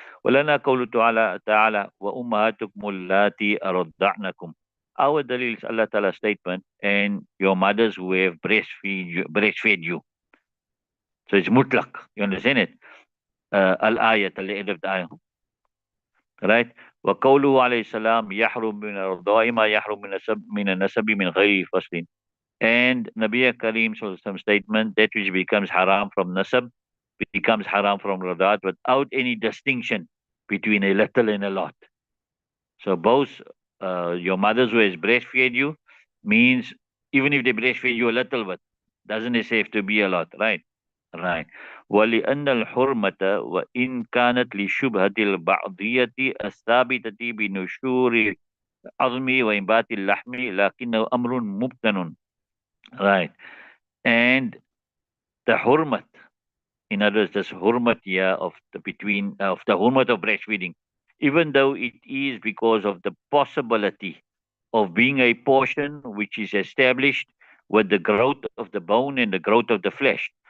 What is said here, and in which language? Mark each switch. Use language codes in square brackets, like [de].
[ar] ولنا قوله تعالى وأمهاتكم اللاتي أرضعنكم. [en] Our dalil is Allah Ta'ala statement and your mothers who have breastfed you. So it's mutlaq. You understand it? Al-ayat at the end of the ayah. Right? [ar] وقوله عليه السلام يحرم من الرضاع ما يحرم من النسب من غير فصل. [en] And Nabi Karim some statement that which becomes haram from nasab becomes haram from radat without any distinction between a little and a lot. So both your mothers who has breastfed you means even if they breastfed you a little bit, doesn't it have to be a lot, right? Right. [ar] ولأن الحرمة وإن كانت لشبهة البعضية الثابتة بنشور العظم وإنبات اللحم لكنه أمر مبتن. [en] Right. And the hurmat, in other words, this hurmat here of the hurmat of breastfeeding, even though it is because of the possibility of being a portion which is established with the growth of the bone and the growth of the flesh.